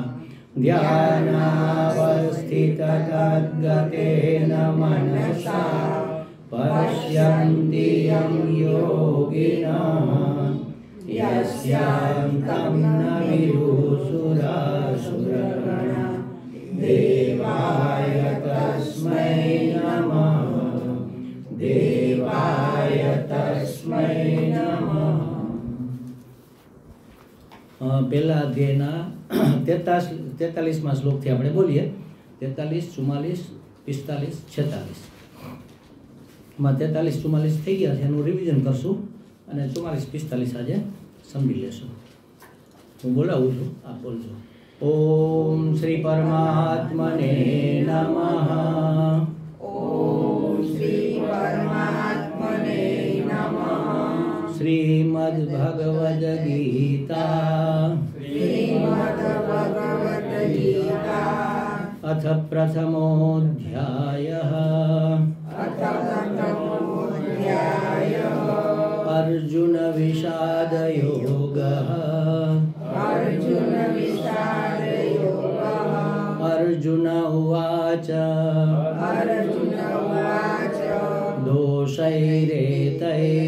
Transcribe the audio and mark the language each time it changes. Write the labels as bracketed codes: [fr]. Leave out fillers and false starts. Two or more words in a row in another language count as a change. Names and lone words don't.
[sa] ध्यानावस्थिततद्गतेन मनसा पश्यन्ति यं योगिनः यस्यान्तं न विदुषुरासुरगणा देवाय तस्मै नमः देवाय तस्मै नमः। [gu] પહેલા અધ્યાયના 43માં શ્લોકથી આપણે બોલીએ 43, 44, 45, 46 માં 43, 44 થઈ ગયા છે એનું રિવિઝન કરશું અને 44, 45 આજે સમજી લેશું। હું બોલાવું છું, આપ બોલજો। [sa] ओम श्री परमात्मने नमः। ओम श्री परमात्मने नमः। શ્રીમદ્ ભગવદ ગીતા अथ प्रथमोऽध्यायः अर्जुन विषादयोगः। अर्जुन उवाच दोषैरेतैः